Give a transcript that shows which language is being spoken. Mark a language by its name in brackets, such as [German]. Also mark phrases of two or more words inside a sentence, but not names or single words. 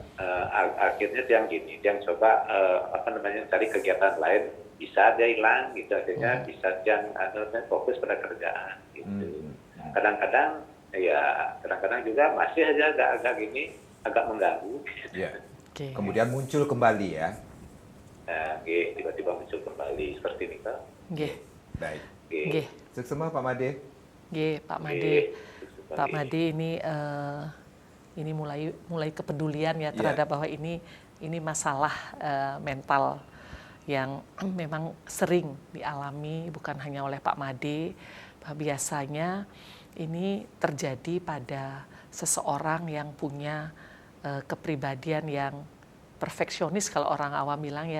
[Indonesian] Akhirnya dia gini, dia coba cari kegiatan lain, bisa dia hilang gitu, akhirnya bisa dia fokus pada kerjaan gitu. Kadang-kadang juga masih aja agak gini, agak mengganggu. Ya. Oke. Kemudian muncul kembali ya. Nah, tiba-tiba muncul kembali seperti ini kan. Nggih. Baik. Nggih. Seksama Pak Made. Nggih, Pak Made. Pak Made ini mulai kepedulian ya terhadap bahwa ini masalah mental yang memang sering dialami bukan hanya oleh Pak Made. Biasanya ini terjadi pada seseorang yang punya kepribadian yang perfeksionis kalau orang awam bilang ya.